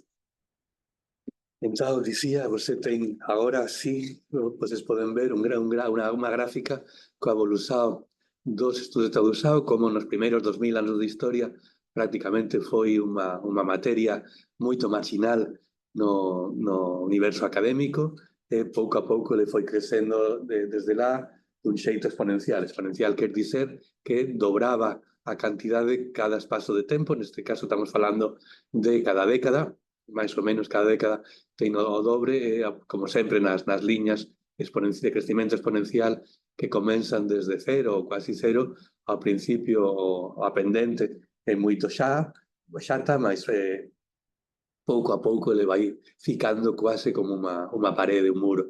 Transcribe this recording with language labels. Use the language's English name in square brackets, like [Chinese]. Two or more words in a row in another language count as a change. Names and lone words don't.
[Portuguese] Então, dizia, você tem agora sim, vocês podem ver uma gráfica com a evolução dos estudos de tradução, como nos primeiros 2000 anos de história praticamente foi uma matéria muito marginal no universo académico, e pouco a pouco ele foi crescendo desde lá de um jeito exponencial. Exponencial quer dizer que dobrava a cantidade cada espaço de tempo, neste caso estamos falando de cada década, [Galician] máis ou menos cada década ten o dobre, como sempre nas liñas de crecimento exponencial que comenzan desde cero ou quasi cero. Ao principio a pendente é moito xata, [Portuguese] mas pouco a pouco ele vai ficando quase como [Galician] unha parede, un muro.